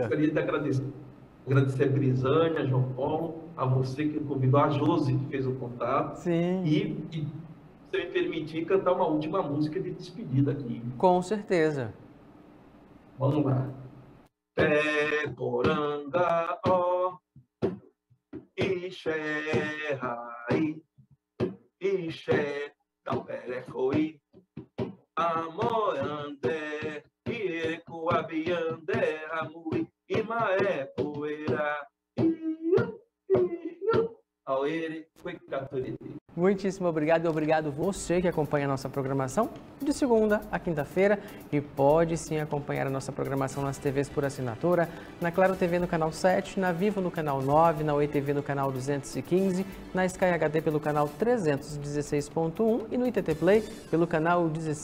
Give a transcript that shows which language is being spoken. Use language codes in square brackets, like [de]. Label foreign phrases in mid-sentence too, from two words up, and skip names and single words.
[pt] Gostaria de agradecer a Brisânia, João Paulo, a você que convidou, a Josi que fez o contato. Sim. E se você me permitir, cantar uma última música de despedida aqui. Com certeza. Vamos lá. [yrl] Poranga, ó, Ixé, Rai, Ixé, Talperecoi, Amorandé, Iecoabiandé, Amui, Imaé, Poeira, Auere, Cuecaturiti. [pt] Muitíssimo obrigado e obrigado você que acompanha a nossa programação de segunda a quinta-feira e pode sim acompanhar a nossa programação nas TVs por assinatura, na Claro TV no canal 7, na Vivo no canal 9, na Oi TV no canal 215, na Sky HD pelo canal 316.1 e no ITT Play pelo canal 16.